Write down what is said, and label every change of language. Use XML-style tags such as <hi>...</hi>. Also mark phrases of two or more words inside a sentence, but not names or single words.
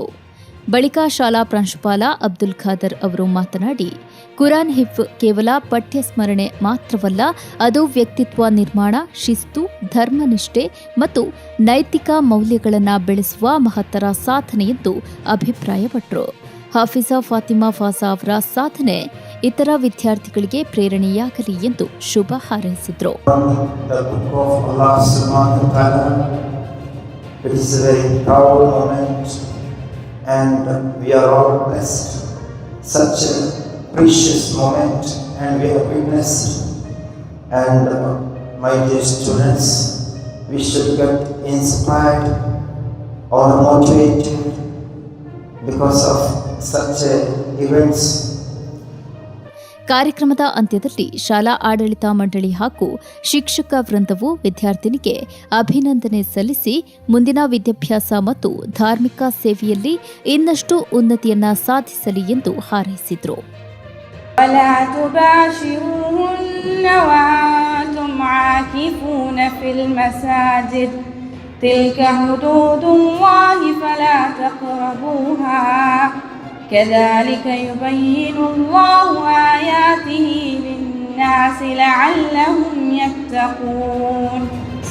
<kn>ಬಳಿಕ ಶಾಲಾ ಪ್ರಾಂಶುಪಾಲ ಅಬ್ದುಲ್ ಖಾದರ್ ಅವರು ಮಾತನಾಡಿ, ಕುರಾನ್ ಹಿಫ್ ಕೇವಲ ಪಠ್ಯ ಸ್ಮರಣೆ ಮಾತ್ರವಲ್ಲ, ಅದು ವ್ಯಕ್ತಿತ್ವ ನಿರ್ಮಾಣ, ಶಿಸ್ತು, ಧರ್ಮನಿಷ್ಠೆ ಮತ್ತು ನೈತಿಕ ಮೌಲ್ಯಗಳನ್ನು ಬೆಳೆಸುವ ಮಹತ್ತರ ಸಾಧನೆ ಎಂದು ಅಭಿಪ್ರಾಯಪಟ್ಟರು. ಹಾಫಿಜಾ ಫಾತಿಮಾ ಫಾಸಾ ಅವರ ಸಾಧನೆ ಇತರ ವಿದ್ಯಾರ್ಥಿಗಳಿಗೆ ಪ್ರೇರಣೆಯಾಗಲಿ ಎಂದು ಶುಭ ಹಾರೈಸಿದರು.</kn> <en>And we are all blessed. Such a precious moment and we have witnessed. And my dear students, we should get inspired or motivated because of such events.</en> <kn>ಕಾರ್ಯಕ್ರಮದ ಅಂತ್ಯದಲ್ಲಿ ಶಾಲಾ ಆಡಳಿತ ಮಂಡಳಿ ಹಾಗೂ ಶಿಕ್ಷಕ ವೃಂದವು ವಿದ್ಯಾರ್ಥಿನಿಗೆ ಅಭಿನಂದನೆ ಸಲ್ಲಿಸಿ ಮುಂದಿನ ವಿದ್ಯಾಭ್ಯಾಸ ಮತ್ತು ಧಾರ್ಮಿಕ ಸೇವೆಯಲ್ಲಿ ಇನ್ನಷ್ಟು ಉನ್ನತಿಯನ್ನ ಸಾಧಿಸಲಿ ಎಂದು ಹಾರೈಸಿದರು.</kn> <ar>كذلك يبين الله آياته للناس لعلهم يتقون.</ar>